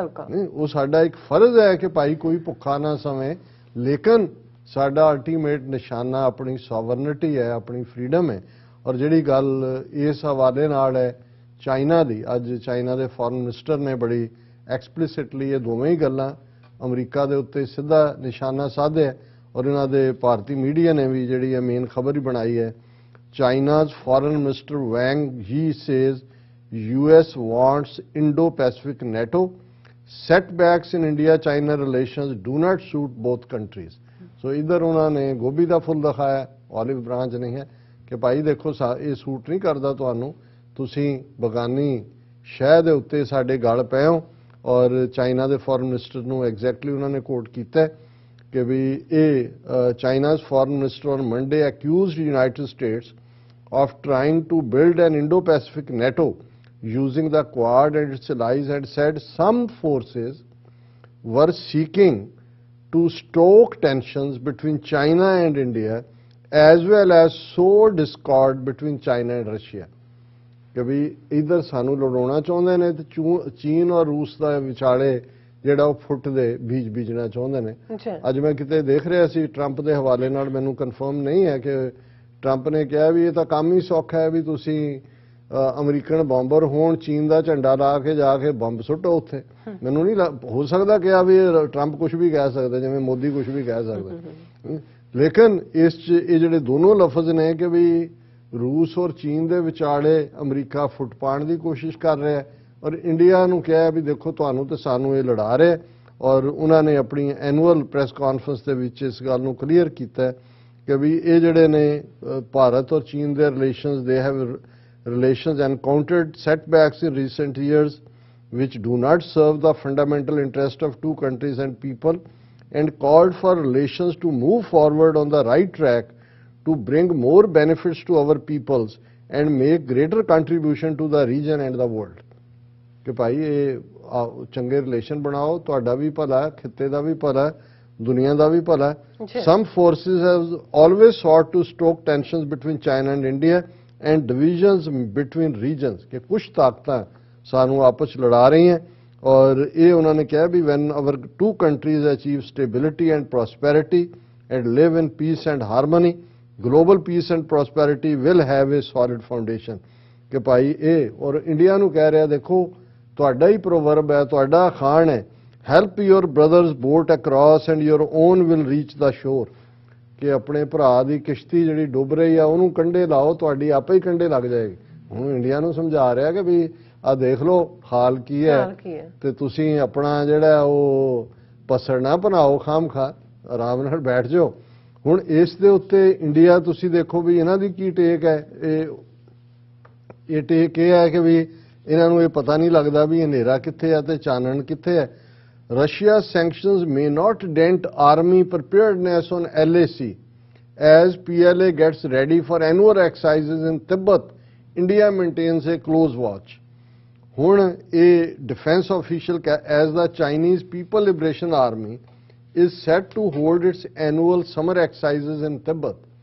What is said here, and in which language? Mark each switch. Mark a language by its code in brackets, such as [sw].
[pa] ਨਹੀਂ, ਉਹ ਸਾਡਾ ਇੱਕ ਫਰਜ਼ ਹੈ ਕਿ ਭਾਈ ਕੋਈ ਭੁੱਖਾ ਨਾ ਸਵੇਂ, ਲੇਕਿਨ ਸਾਡਾ ਅਲਟੀਮੇਟ ਨਿਸ਼ਾਨਾ ਆਪਣੀ ਸੋਵਰਨਿਟੀ ਹੈ, ਆਪਣੀ ਫਰੀडम ਹੈ। ਔਰ ਜਿਹੜੀ ਗੱਲ ਇਸ ਹਵਾਲੇ ਨਾਲ ਹੈ ਚਾਈਨਾ ਦੀ, ਅੱਜ ਚਾਈਨਾ ਦੇ ਫੋਰਨ ਮਿਨਿਸਟਰ ਨੇ ਬੜੀ ਐਕਸਪਲਿਸਿਟਲੀ ਇਹ ਦੋਵੇਂ ਹੀ ਗੱਲਾਂ ਅਮਰੀਕਾ ਦੇ ਉੱਤੇ ਸਿੱਧਾ ਨਿਸ਼ਾਨਾ ਸਾਧਿਆ ਔਰ ਇਹਨਾਂ ਦੇ ਭਾਰਤੀ ਮੀਡੀਆ ਨੇ ਵੀ ਜਿਹੜੀ ਹੈ ਮੇਨ ਖਬਰ ਹੀ ਬਣਾਈ ਹੈ। [en] China's foreign minister Wang Yi says US wants Indo-Pacific NATO. Setbacks in India-China relations do not suit both countries. [hi] So इधर उन्होंने गोभी का फुल दिखाया, ऑलिव ब्रांच नहीं है कि भाई देखो ये सूट नहीं करता [pa] ਤੁਹਾਨੂੰ, ਤੁਸੀਂ ਬਗਾਨੀ ਸ਼ਹਿ ਦੇ ਉੱਤੇ ਸਾਡੇ ਗਲ ਪਏ ਹੋ। ਔਰ ਚਾਈਨਾ ਦੇ ਫੋਰਨ ਮਿਨਿਸਟਰ ਨੂੰ ਐਗਜ਼ੈਕਟਲੀ ਉਹਨਾਂ ਨੇ ਕੋਟ ਕੀਤਾ ਕਿ ਵੀ ਇਹ ਚਾਈਨਾ's [en] foreign minister on Monday accused United States of trying to build an Indo-Pacific NATO using the Quad and its allies and said some forces were seeking to stoke tensions between China and India as well as sow discord between China and Russia. [pa] ਕਿ ਵੀ ਇਧਰ ਸਾਨੂੰ ਲੜਾਉਣਾ ਚਾਹੁੰਦੇ ਨੇ ਤੇ ਚੀਨ ਔਰ ਰੂਸ ਦਾ ਵਿਚਾਲੇ ਜਿਹੜਾ ਉਹ ਫੁੱਟ ਦੇ ਬੀਜ ਬੀਜਣਾ ਚਾਹੁੰਦੇ ਨੇ। ਅੱਜ ਮੈਂ ਕਿਤੇ ਦੇਖ ਰਿਹਾ ਸੀ ਟਰੰਪ ਦੇ ਹਵਾਲੇ ਨਾਲ, ਮੈਨੂੰ ਕਨਫਰਮ ਨਹੀਂ ਹੈ ਕਿ ਟਰੰਪ ਨੇ ਕਿਹਾ ਵੀ ਇਹ ਤਾਂ ਕੰਮ ਹੀ ਸੌਖਾ ਹੈ ਵੀ ਤੁਸੀਂ ਅਮਰੀਕਨ ਬੰਬਰ ਹੋਣ, ਚੀਨ ਦਾ ਝੰਡਾ ਲਾ ਕੇ ਜਾ ਕੇ ਬੰਬ ਸੁੱਟੋ ਉੱਥੇ। ਮੈਨੂੰ ਨਹੀਂ ਹੋ ਸਕਦਾ ਕਿਹਾ ਵੀ ਟਰੰਪ ਕੁਝ ਵੀ ਕਹਿ ਸਕਦਾ, ਜਿਵੇਂ ਮੋਦੀ ਕੁਝ ਵੀ ਕਹਿ ਸਕਦਾ। ਲੇਕਿਨ ਇਸ 'ਚ ਇਹ ਜਿਹੜੇ ਦੋਨੋਂ ਲਫ਼ਜ਼ ਨੇ ਕਿ ਵੀ ਰੂਸ ਔਰ ਚੀਨ ਦੇ ਵਿਚਾਲੇ ਅਮਰੀਕਾ ਫੁੱਟ ਪਾਉਣ ਦੀ ਕੋਸ਼ਿਸ਼ ਕਰ ਰਿਹਾ ਔਰ ਇੰਡੀਆ ਨੂੰ ਕਿਹਾ ਵੀ ਦੇਖੋ ਤੁਹਾਨੂੰ ਤੇ ਸਾਨੂੰ ਇਹ ਲੜਾ ਰਿਹਾ। ਔਰ ਉਹਨਾਂ ਨੇ ਆਪਣੀ ਐਨੂਅਲ ਪ੍ਰੈਸ ਕਾਨਫਰੰਸ ਦੇ ਵਿੱਚ ਇਸ ਗੱਲ ਨੂੰ ਕਲੀਅਰ ਕੀਤਾ ਕਿ ਵੀ ਇਹ ਜਿਹੜੇ ਨੇ ਭਾਰਤ ਔਰ ਚੀਨ ਦੇ relations they [en] Have relations encountered setbacks in recent years which do not serve the fundamental interest of two countries and people, and called for relations to move forward on the right track to bring more benefits to our peoples and make greater contribution to the region and the world. [hi] कि भाई ये चंगे relation बनाओ, [pa] ਤੁਹਾਡਾ ਵੀ ਭਲਾ, ਖਿੱਤੇ ਦਾ ਵੀ ਭਲਾ, ਦੁਨੀਆ ਦਾ ਵੀ ਭਲਾ। [en] Some forces have always sought to stoke tensions between China and India and divisions between regions, [pa] कि कुछ ताकਤਾਂ ਸਾਨੂੰ ਆਪਸ ਲੜਾ ਰਹੀਆਂ ਔਰ ਇਹ ਉਹਨਾਂ ਨੇ ਕਿਹਾ ਵੀ [en] when our two countries achieve stability and prosperity and live in peace and harmony, global peace and prosperity will have a solid foundation. [pa] ਕਿ ਭਾਈ ਇਹ ਔਰ ਇੰਡੀਆ ਨੂੰ ਕਹਿ ਰਿਹਾ ਦੇਖੋ ਤੁਹਾਡਾ ਹੀ ਪ੍ਰੋਵਰਬ ਹੈ, ਤੁਹਾਡਾ ਅਖਾਣ ਹੈ, [en] help your brother's boat across and your own will reach the shore. [pa] ਕਿ ਆਪਣੇ ਭਰਾ ਦੀ ਕਿਸ਼ਤੀ ਜਿਹੜੀ ਡੁੱਬ ਰਹੀ ਆ ਉਹਨੂੰ ਕੰਢੇ ਲਾਓ, ਤੁਹਾਡੀ ਆਪੇ ਹੀ ਕੰਢੇ ਲੱਗ ਜਾਏਗੀ। ਹੁਣ ਇੰਡੀਆ ਨੂੰ ਸਮਝਾ ਰਿਹਾ ਕਿ ਵੀ ਆ ਦੇਖ ਲਓ ਹਾਲ ਕੀ ਹੈ ਤੇ ਤੁਸੀਂ ਆਪਣਾ ਜਿਹੜਾ ਉਹ ਪਸੜ ਨਾ ਬਣਾਓ, ਖਾਮ-ਖਾ ਆਰਾਮ ਨਾਲ ਬੈਠ ਜਾਓ। ਹੁਣ ਇਸ ਦੇ ਉੱਤੇ ਇੰਡੀਆ ਤੁਸੀਂ ਦੇਖੋ ਵੀ ਇਹਨਾਂ ਦੀ ਕੀ ਟੇਕ ਹੈ। ਇਹ ਟੇਕ ਇਹ ਹੈ ਕਿ ਵੀ ਇਹਨਾਂ ਨੂੰ ਇਹ ਪਤਾ ਨਹੀਂ ਲੱਗਦਾ ਵੀ ਹਨੇਰਾ ਕਿੱਥੇ ਹੈ ਤੇ ਚਾਨਣ ਕਿੱਥੇ ਹੈ। [en] Russia's sanctions may not dent army preparedness on LAC as PLA gets ready for annual exercises in Tibet. India maintains a close watch. [pa] ਹੁਣ ਇਹ [en] defense official as the Chinese People Liberation Army is set to hold its annual summer exercises in Tibet.